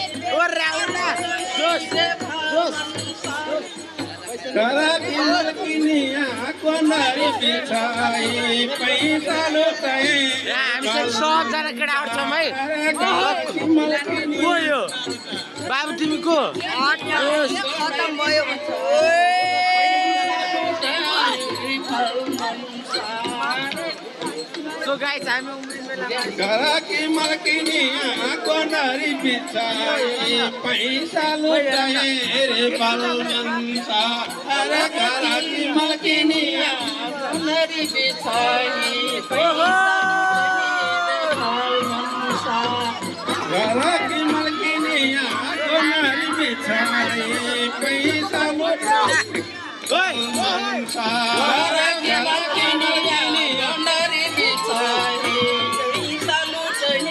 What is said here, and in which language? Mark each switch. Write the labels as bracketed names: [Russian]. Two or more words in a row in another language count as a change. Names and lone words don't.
[Nepali] सबजना केटाहरू छौँ है को यो बाबु तिमी को [English] so guys [Nepali] हामी उम्री मेलामा [Bhojpuri] घरकी मलकिनी कोनरी बिछाई पैसा लुटाए रे बालमनसा अरे घरकी मलकिनी कोनरी बिछाई पैसा घरकी मलकिनी कोनरी बिछाई पैसा लुटाए बालमनसा अरे घरकी मलकिनी कोनरी बिछाई पैसा लुटाए